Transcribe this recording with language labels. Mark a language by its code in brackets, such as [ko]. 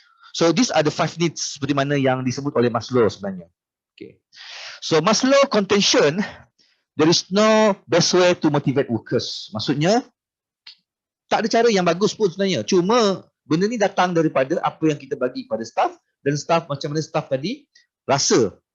[en] So these are the 5 needs [ms] seperti mana yang disebut oleh Maslow sebenarnya. Okay. [en] So Maslow contention, there is no best way to motivate workers. [ms] Maksudnya tak ada cara yang bagus pun sebenarnya. Cuma benda ni datang daripada apa yang kita bagi kepada staff dan staff macam mana staff tadi rasa.